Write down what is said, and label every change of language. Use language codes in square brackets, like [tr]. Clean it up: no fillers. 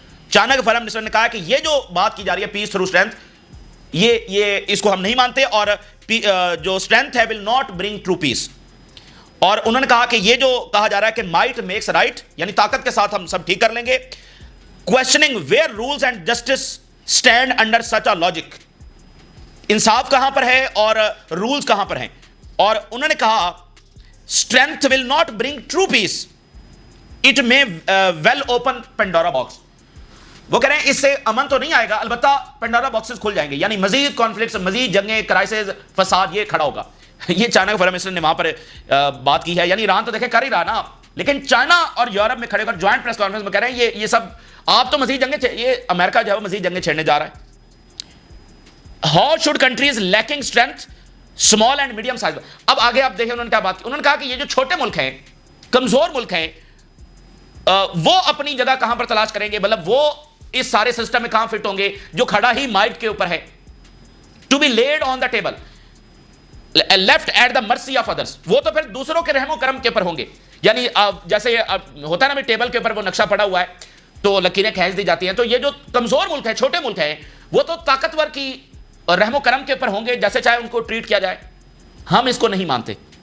[ur] China کے foreign minister نے کہا کہ یہ جو بات کی جا رہی ہے [en] peace through strength, [ur] یہ اس کو ہم نہیں مانتے, اور جو اسٹرینتھ ہے [en] Will not bring true peace. [ur] اور انہوں نے کہا کہ یہ جو کہا جا رہا ہے کہ [en] might makes right, [ur] یعنی طاقت کے ساتھ ہم سب ٹھیک کر لیں گے. [en] questioning where rules and justice stand under such a logic, [ur] انصاف کہاں پر ہے اور رولز کہاں پر ہیں. اور انہوں نے کہا [en] strength will not bring true peace, it may well open Pandora box. [ur] وہ کہہ رہے ہیں اس سے امن تو نہیں آئے گا, البتہ پینڈورا باکسز کھل جائیں گے, یعنی مزید کانفلکٹس, مزید جنگیں, کرائسز, فساد یہ کھڑا ہوگا. یہ چائنا کے فارن منسٹر نے وہاں پر بات کی ہے. یعنی ایران تو دیکھیں کر ہی رہا نا, لیکن چائنا اور یورپ میں کھڑے ہو کر جوائنٹ پریس کانفرنس میں کہہ رہے ہیں یہ سب آپ تو مزید جنگیں, یہ امریکہ جو ہے وہ مزید جنگیں چھیڑنے جا رہا ہے. [en] How should countries lacking strength, small and medium size. [ur] اب آگے آپ دیکھیں انہوں نے کیا بات کی. انہوں نے کہا کہ یہ جو چھوٹے ملک ہیں, کمزور ملک ہیں, وہ اپنی جگہ کہاں پر تلاش کریں گے, مطلب وہ اس سارے سسٹم میں کہاں فٹ ہوں گے جو کھڑا ہی مائٹ کے اوپر ہے. [en] To be laid on the table, left at the mercy of others. [ur] وہ تو پھر دوسروں کے رحم و کرم کے اوپر ہوں گے. یعنی جیسے ہوتا ہے نا ٹیبل کے اوپر وہ نقشہ پڑا ہوا ہے تو لکیریں کھینچ دی جاتی ہیں. تو یہ جو کمزور ملک ہیں, چھوٹے ملک ہیں, وہ تو طاقتور کی رحم و کرم کے اوپر ہوں گے, جیسے چاہے ان کو ٹریٹ کیا جائے. ہم اس کو نہیں مانتے.